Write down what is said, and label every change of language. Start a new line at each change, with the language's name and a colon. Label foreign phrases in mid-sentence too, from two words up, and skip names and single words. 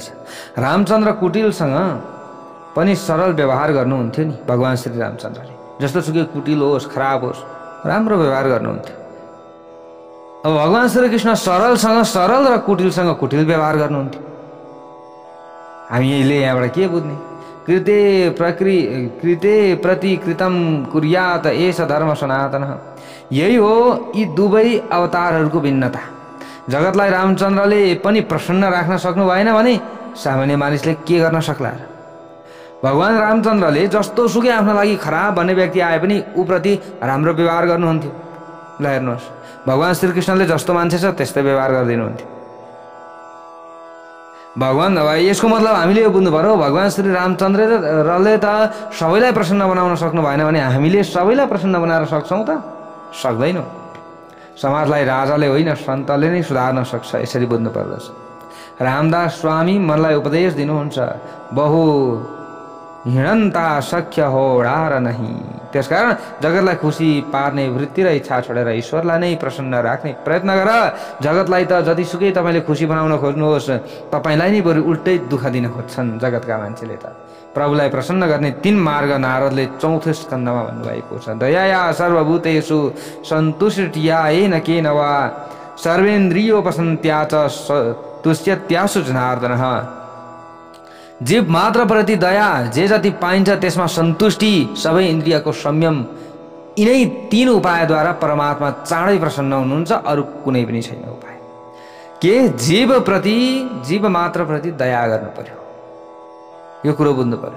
Nepali: रामचन्द्र कुटिलसँग पनि सरल व्यवहार गर्नुहुन्थ्यो नि भगवान श्री रामचन्द्रले। जस्तो सुकै कुटिल होस् खराब होस् राम्रो व्यवहार गर्नुहुन्थ्यो। अब भगवान श्रीकृष्ण सरलसँग सरल र कुटिलसँग कुटिल व्यवहार गर्नुहुन्थ्यो। हामीले यहाँबाट के बुझ्ने?
Sanskrit: कृते प्रति कृतम कुर्यात एष धर्म सनातन।
Nepali: यही हो यी दुवै अवतारहरूको भिन्नता। जगतलाई रामचन्द्रले पनि प्रसन्न राख्न सक्नु भएन भने सामान्य मानिसले के गर्न सक्ला? भगवान रामचन्द्रले जस्तो सुकै आफ्नो लागि खराब भन्ने व्यक्ति आए पनि उप्रति राम्रो व्यवहार गर्नुहुन्थ्यो। ल हेर्नुहोस्, भगवान श्रीकृष्णले जस्तो मान्छे छ त्यस्तै व्यवहार गरिदिनुहुन्थ्यो। भगवान यसको मतलब हामीले यो बुझ्नु पर्यो, भगवान श्री रामचन्द्रले त सबैलाई प्रसन्न बनाउन सक्नु भएन भने हामीले सबैलाई प्रसन्न बनाएर सक्छौँ त? सक्दैनौँ। समाजलाई राजाले होइन सन्तले नै सुधार्न सक्छ, यसरी बुझ्नु पर्दछ। रामदास स्वामी मनलाई उपदेश दिनुहुन्छ,
Marathi: बहु हिँडन्ता सख्य हो डार नहीं।
Nepali: त्यसकारण जगतलाई खुसी पार्ने वृत्ति र इच्छा छोडेर ईश्वरलाई नै प्रसन्न राख्ने प्रयत्न गर। जगतलाई त जतिसुकै तपाईँले खुसी बनाउन खोज्नुहोस् तपाईँलाई नै बरु उल्टै दुःख दिन खोज्छन् जगतका मान्छेले त। प्रभुलाई प्रसन्न गर्ने 3 मार्ग नारदले 4औं स्कन्धमा भन्नुभएको छ।
Sanskrit: दयाया सर्वभूतेषु सन्तुष्टिया येन केन वा सर्वेन्द्रियोपसन्त्या च तुष्यत्यासु जनार्दनः।
Nepali: जीव मात्र प्रति दया, जे जति पाइन्छ त्यसमा सन्तुष्टि, सबै इन्द्रियको संयम, यिनै 3 उपायद्वारा परमात्मा चाँडै प्रसन्न हुनुहुन्छ। अरू कुनै पनि छैन उपाय। के जीव मात्र प्रति दया गर्नु पर्यो, यो कुरो बुझ्नु पर्यो।